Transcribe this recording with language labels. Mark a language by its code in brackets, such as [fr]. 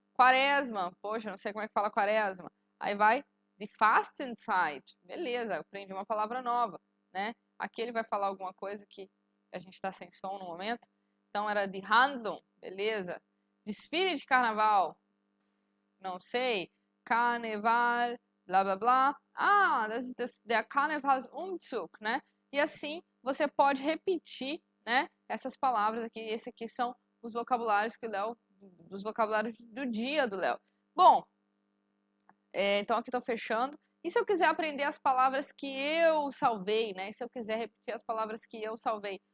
[pt] Quaresma, poxa, não sei como é que fala quaresma. Aí vai de Fastenzeit, beleza, aprendi uma palavra nova, né? Aqui ele vai falar alguma coisa que a gente está sem som no momento. Então era de Handlung, beleza. Desfile de carnaval, não sei. Carnaval, blá blá blá. [de] Ah, das ist der Karnevalsumzug, né? [pt] E assim você pode repetir, né? Essas palavras aqui. Esse aqui são os vocabulários que o Léo, dos vocabulários do dia do Léo. Bom, então aqui estou fechando. E se eu quiser aprender as palavras que eu salvei, né? E se eu quiser repetir as palavras que eu salvei?